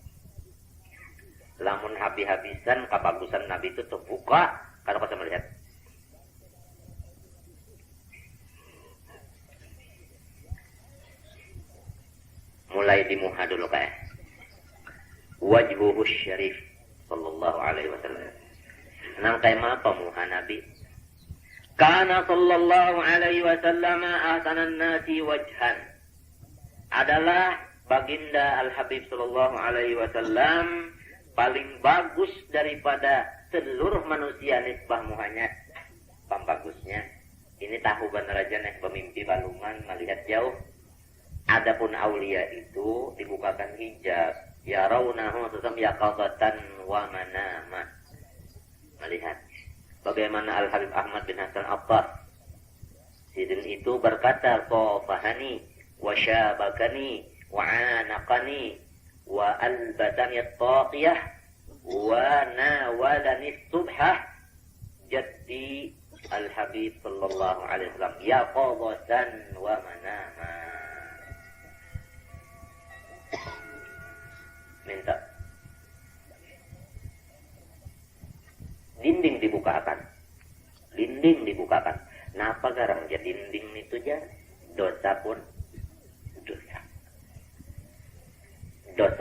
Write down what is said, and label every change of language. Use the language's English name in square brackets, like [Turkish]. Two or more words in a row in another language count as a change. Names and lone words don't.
[Banjar] Lamun habis-habisan kebagusan Nabi itu terbuka, kada kuasa melihat. mulai dimuha dulu kayak [Arabic] وجهه شريف صلى الله عليه وسلم. [Banjar] Nang kayak apa muha Nabi? [Arabic] كان صلى الله عليه وسلم أحسن الناس وجها. [Banjar] Adalah baginda Al-Habib [Arabic] صلى الله عليه وسلم [Banjar] paling bagus daripada seluruh manusia nisbah muhanya. Pambagusnya. Ini tahu benar aja nih pemimpi baluman melihat jauh. Adapun aulia itu dibukakan hijab. [Arabic] يرونه سسم يقظة ومناما. [Banjar] Melihat bagaimana Al-Habib Ahmad bin Hasan Abbas. Sidin itu berkata, [Arabic] "قفاني وشبكني وعانقني وألبسني الطاقية وناولني السبحة جدي الحبيب صلى الله عليه وسلم يقظة ومناما." [Banjar] Minta dinding dibukakan. Dinding dibukakan. Napa garang ya dinding itu aja? Dosa pun dosa. Dosa.